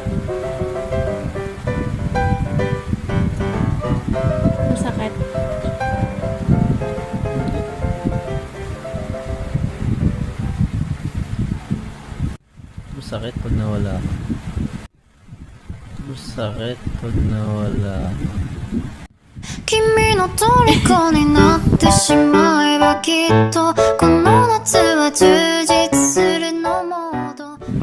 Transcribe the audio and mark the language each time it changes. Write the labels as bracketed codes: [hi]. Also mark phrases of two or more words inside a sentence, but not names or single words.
[tl] Masakit. Masakit pag nawala ka. Masakit pag nawala ka. [ja] 君の虜になってしまえばきっとこの夏は充実するのモード